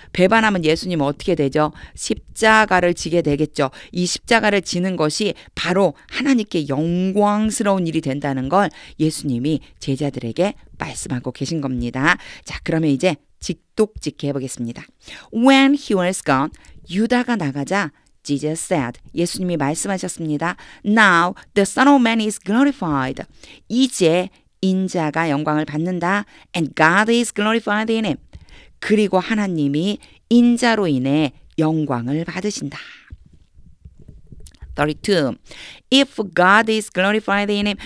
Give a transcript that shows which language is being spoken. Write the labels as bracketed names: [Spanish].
[Korean] 배반하면 예수님은 어떻게 되죠? 십자가를 지게 되겠죠. 이 십자가를 지는 것이 바로 하나님께 영광스러운 일이 된다는 걸 예수님이 제자들에게 말씀하고 계신 겁니다. 자, 그러면 이제 직독직해 보겠습니다. [English] When he was gone, [Korean] 유다가 나가자 [English] Jesus said, [Korean] 예수님이 말씀하셨습니다. [English] Now the Son of Man is glorified. [Korean] 이제 인자가 영광을 받는다. [English] And God is glorified in him. [Korean] 그리고 하나님이 인자로 인해 영광을 받으신다. 32. [English] If God is glorified in him.